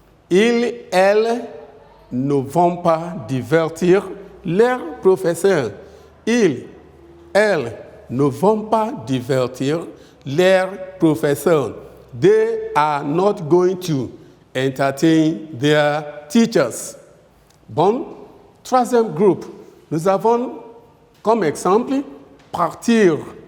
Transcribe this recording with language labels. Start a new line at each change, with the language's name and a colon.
French: Elles ne vont pas divertir leurs professeurs. Elles ne vont pas divertir leurs professeurs.
English: They are not going to entertain their teachers.
French: Bon, troisième groupe, nous avons comme exemple partir.